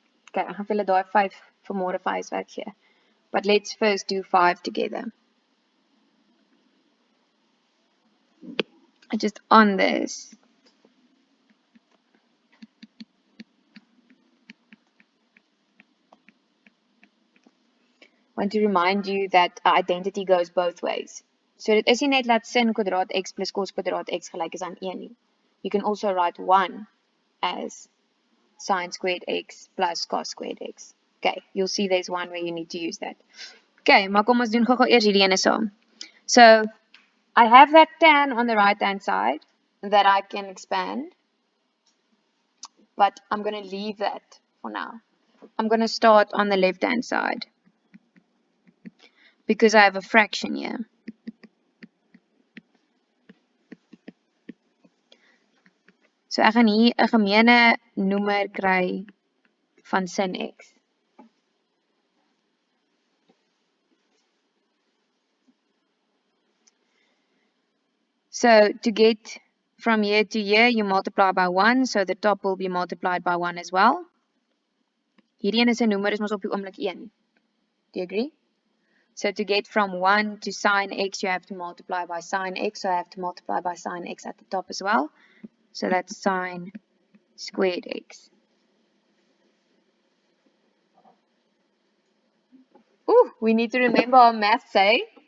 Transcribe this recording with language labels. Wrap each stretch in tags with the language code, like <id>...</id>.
<af>Okay, ek gaan vir julle daai 5 vanmôre 5 werk gee.</af> <en>But let's first do 5 together. Just on this. I want to remind you that our identity goes both ways.</en> <af>So dit is nie net dat sin kwadraat x plus cos kwadraat x gelyk is aan 1 nie.</af> <en>You can also write 1 as sine squared x plus cos squared x. Okay, you'll see there's one where you need to use that. Okay,</en> <af>maar kom ons doen gou eers hierdie ene saam.</af> <en>So, I have that tan on the right hand side that I can expand, but I'm going to leave that for now. I'm going to start on the left hand side because I have a fraction here.</en> <af>So ek gaan hier 'n gemeene noemer kry van sin x.</af> <en>So to get from here to here, you multiply by 1, so the top will be multiplied by 1 as well.</en> <af>Hierdie een is 'n noemer, is mos op die oomblik 1.</af> <en>Do you agree? So to get from 1 to sine x, you have to multiply by sine x, so I have to multiply by sine x at the top as well. So that's sine squared x. Ooh, we need to remember our maths, eh?</en>